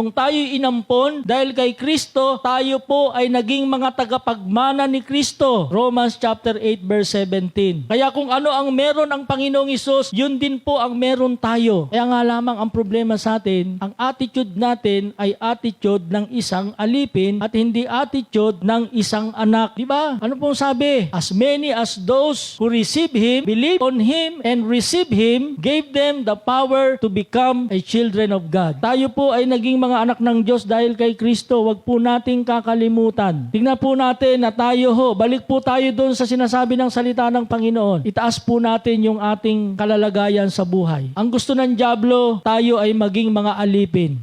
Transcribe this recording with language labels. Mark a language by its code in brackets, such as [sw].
[tl] Nung tayo'y inampon dahil kay Kristo, tayo po ay naging mga tagapagmana ni Kristo. [en] Romans chapter 8 verse 17. [tl] Kaya kung ano ang meron ang Panginoong Hesus, yun din po ang meron tayo. Kaya nga lamang ang problema sa atin, ang attitude natin ay attitude ng isang alipin at hindi attitude ng isang anak. Diba? Ano pong sabi? [en] As many as those who receive Him, believe on Him, and receive Him, gave them the power to become a children of God. [tl] Tayo po ay naging mga anak ng Diyos dahil kay Kristo. Huwag po nating kakalimutan. Tingnan po natin na tayo ho, balik po tayo doon sa sinasabi ng salita ng Panginoon. Itaas po natin yung ating kalalagayan sa buhay. Ang gusto ng dyablo, tayo ay maging mga alipin.